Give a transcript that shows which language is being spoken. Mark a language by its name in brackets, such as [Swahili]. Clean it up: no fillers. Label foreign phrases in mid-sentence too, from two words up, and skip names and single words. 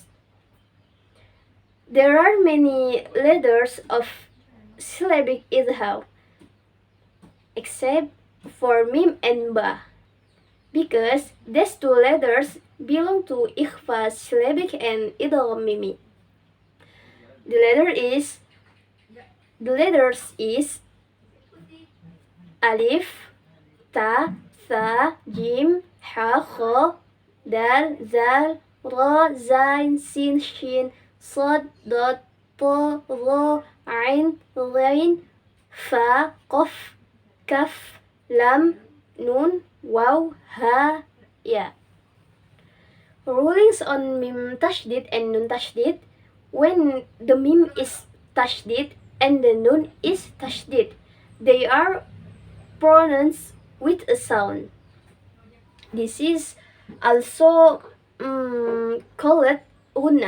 [English] There are many letters of syllabic izhar except for mim and ba, because these two letters belong to ikhfa syllabic and idgham mimi. The letters is alif, ta, tha, jim, ha, kha, dal, zal, ra, zain, sin, shin, sad, dad, ta, ra, ain, ghain, fa, qaf, kaf, lam, nun, waw, ha, ya. Rulings on mim tashdid and nun tashdid. When the mim is tashdid, and the nun is tashdid. They are pronounced with a sound. This is also called gunna.